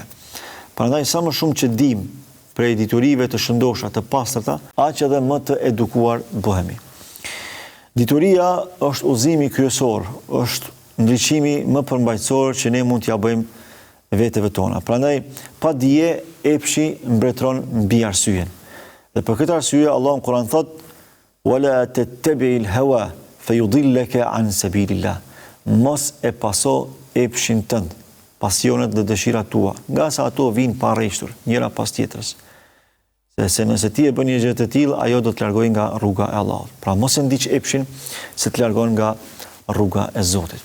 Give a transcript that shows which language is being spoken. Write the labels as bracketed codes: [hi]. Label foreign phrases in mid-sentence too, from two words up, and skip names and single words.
[sq] Prandaj sa më shumë që dim prej diturive të shëndosha, të pastërta, aq edhe më të edukuar bëhemi. Dituria është udhëzimi kryesor, është ndriçimi më përmbajtësor që ne mund t'ja bëjmë veteve tona. Prandaj, pa dije, epshi mbretëron mbi arsyeën. Dhe për këtë arsye, Allahu në Kur'an thot: [ar] "ولا تتبع الهوى فيضلك عن سبيل الله." [sq] Mos e paso epshin tënd, pasionet dhe dëshirat tua, nga sa ato vinë pa rreshtur, njëra pas tjetrës. Se nëse ti e bën një gjë të tillë, ajo do të largojë nga rruga e Allahut. Pra mos e ndiq epshin se të largon nga rruga e Zotit.